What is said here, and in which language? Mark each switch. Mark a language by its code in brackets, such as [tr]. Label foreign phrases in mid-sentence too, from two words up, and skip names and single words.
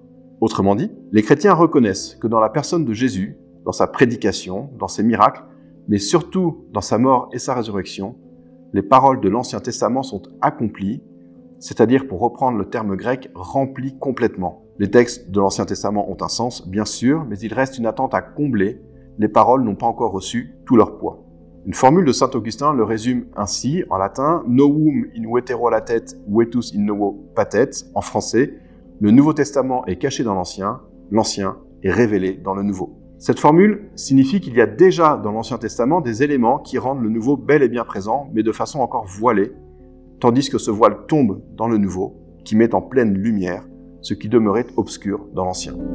[fr] Autrement dit, les chrétiens reconnaissent que dans la personne de Jésus, dans sa prédication, dans ses miracles, mais surtout dans sa mort et sa résurrection, les paroles de l'Ancien Testament sont accomplies, c'est-à-dire, pour reprendre le terme grec, remplies complètement. Les textes de l'Ancien Testament ont un sens, bien sûr, mais il reste une attente à combler. Les paroles n'ont pas encore reçu tout leur poids. Une formule de saint Augustin le résume ainsi, en latin, « [la] Novum in vetero latet, vetus in novo patet », [fr] en français, « Le Nouveau Testament est caché dans l'Ancien est révélé dans le Nouveau ». Cette formule signifie qu'il y a déjà dans l'Ancien Testament des éléments qui rendent le Nouveau bel et bien présent, mais de façon encore voilée, tandis que ce voile tombe dans le Nouveau, qui met en pleine lumière ce qui demeurait obscur dans l'Ancien.